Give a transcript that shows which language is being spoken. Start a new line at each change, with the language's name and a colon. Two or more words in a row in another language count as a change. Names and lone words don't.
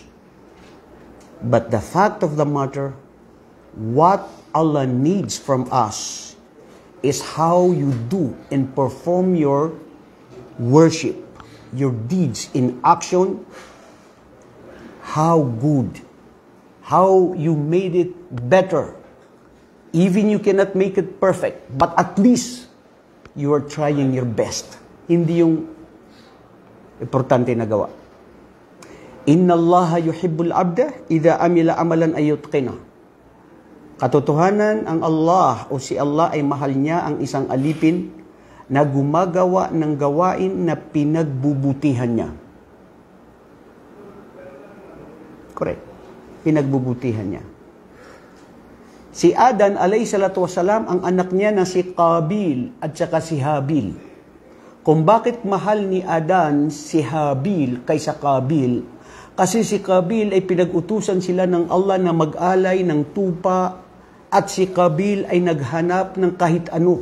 English: But the fact of the matter, what Allah needs from us is how you do and perform your worship, your deeds in action, how good, how you made it better. Even you cannot make it perfect, but at least you are trying your best.
Filipino: Hindi yung importante na gawa.
Arabic: إن الله يحب العبد إذا عمل عملا أن يتقنه.
Filipino: Katotohanan, ang Allah o si Allah ay mahal niya ang isang alipin na gumagawa ng gawain na pinagbubutihan niya. Correct. Pinagbubutihan niya. Si Adan
Arabic: عليه الصلاة والسلام,
Filipino: ang anak niya na si Qabil at saka si Habil. Kung bakit mahal ni Adan si Habil kaysa Qabil, kasi si Qabil ay pinag-utusan sila ng Allah na mag-alay ng tupa at si Qabil ay naghanap ng kahit ano.